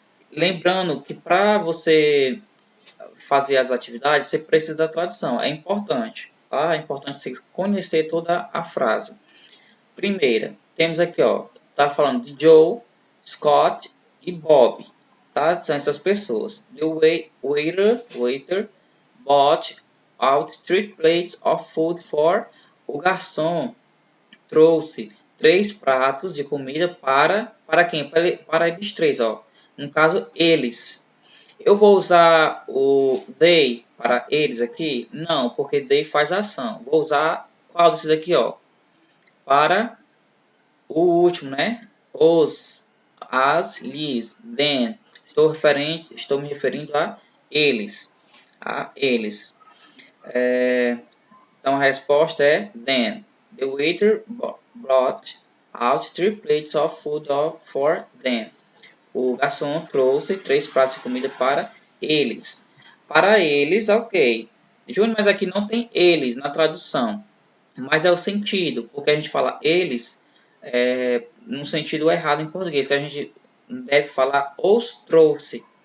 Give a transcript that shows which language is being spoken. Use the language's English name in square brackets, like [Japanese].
[Portuguese] Lembrando que para você fazer as atividades, você precisa da tradução. É importante, tá? É importante você conhecer toda a frase. Primeira, temos aqui, ó, tá falando de Joe, Scott e Bob, tá? São essas pessoas. [English] The waiter bought out 3 plates of food for. [Portuguese] O garçom trouxe 3 pratos de comida para quem? Para eles três, ó. No caso, eles. Eu vou usar o they para eles aqui? Não, porque they faz ação. Vou usar qual desses aqui, ó? Para o último, né? Os, as, lhes, them. Estou me referindo a eles. A eles. Então a resposta é then. [English] The waiter brought out 3 plates of food for them. [Portuguese] O garçom trouxe 3 pratos de comida para eles. Para eles, ok. Júnior, mas aqui não tem eles na tradução. Mas é o sentido, porque a gente fala eles no sentido errado em português, que a gente deve falar os trouxe.